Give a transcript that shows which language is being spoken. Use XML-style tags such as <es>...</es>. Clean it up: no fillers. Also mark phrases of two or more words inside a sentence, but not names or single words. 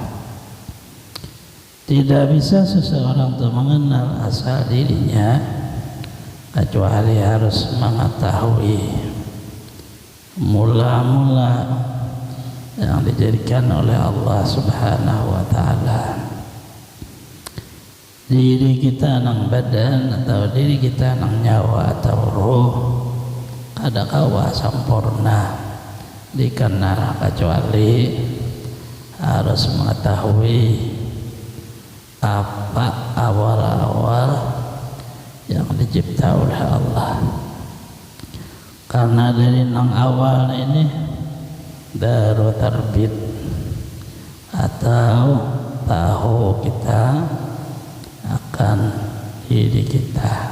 <id>Tidak bisa seseorang itu mengenal asal dirinya kecuali harus mengetahui mula-mula yang dijadikan oleh Allah</id> <ar>Subhanahu wa Ta'ala.</ar> <bjn>Diri kita nang badan atau diri kita nang nyawa atau ruh kada kawa sempurna dikenal kecuali harus mengetahui apa awal-awal yang dicipta oleh Allah. Karena dari nang awal ini daru tarbit atau tahu kita akan diri kita.</bjn>